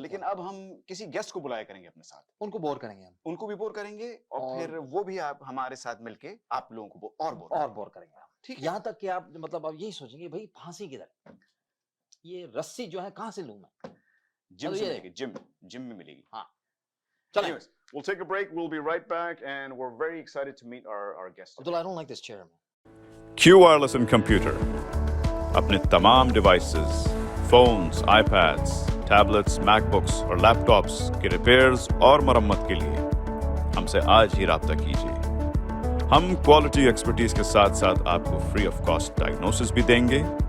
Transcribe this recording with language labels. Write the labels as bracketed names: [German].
[Urdu] لیکن اب ہم کسی گیسٹ کو بلایا کریں گے اپنے ساتھ ان کو بور کریں گے ہم ان کو بھی بور کریں گے اور اور پھر وہ بھی آپ ہمارے ساتھ مل کے آپ لوگوں کو اور بور کریں گے ہم ٹھیک ہے یہاں تک کہ آپ مطلب آپ یہی سوچیں گے بھائی پھانسی کدھر یہ رسی جو ہے کہاں سے لوں میں جم مطلب سے یہ ملے گی جم میں ملے گی ہاں چلیں [English] Anyways, we'll take a break. We'll be right back, and we're very excited to meet our guest today. Abdullah, I don't like this chair, man. Q Wireless and Computer. [Urdu] اپنے تمام ڈیوائسز فونز آئی pads tablets make books اور لیپ tops کے repairs اور مرمت کے لیے ہم سے آج ہی رابطہ کیجیے ہم کوالٹی ایکسپرٹیز کے ساتھ ساتھ آپ کو فری آف کاسٹ ڈائگنوسس بھی دیں گے